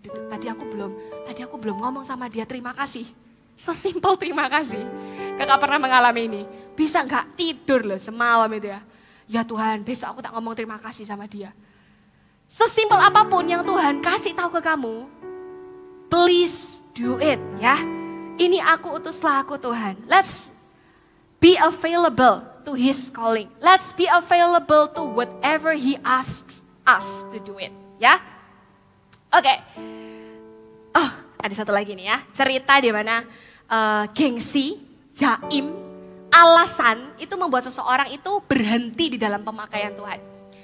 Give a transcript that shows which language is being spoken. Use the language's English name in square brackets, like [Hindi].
[Indonesian] Tadi aku belum ngomong sama dia terima kasih. Sesimpel terima kasih. Kakak pernah mengalami ini. Bisa gak tidur loh semalam itu ya. Ya Tuhan, besok aku tak ngomong terima kasih sama dia. Sesimpel apapun yang Tuhan kasih tahu ke kamu, [English] please do it [Indonesian] ya. Ini aku, utuslah aku Tuhan. [English] Let's be available to His calling. Let's be available to whatever He asks us to do it ya. [Indonesian] Oke. Oh, ada satu lagi nih ya. Cerita di mana gengsi, jaim, alasan itu membuat seseorang itu berhenti di dalam pemakaian Tuhan.